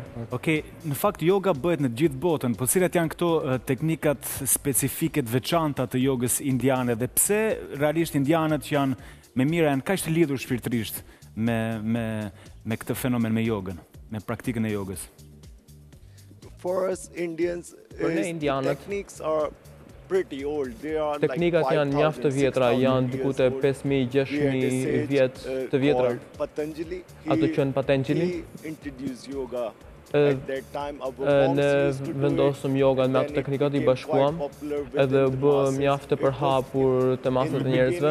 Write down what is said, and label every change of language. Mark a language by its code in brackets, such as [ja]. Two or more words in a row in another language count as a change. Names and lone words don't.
[sq] Okej, në fakt yoga bëhet në gjithë botën, po cilat janë këto teknikat specifike të veçanta të jogës indiane dhe pse realisht indianët që janë me mira janë kaq të lidhur shpirtërisht me këtë fenomen, me jogën, me praktikën e jogës? [en] For us Indians, techniques are pretty old. [sq] Teknikat janë mjaft të vjetra, janë diku te 5.000-6.000 vjet të vjetra. Ato quhen Patanjali. Ne vendosëm joga me ato teknikat i bashkuam edhe bë mjaft të përhapur te masat e njerëzve.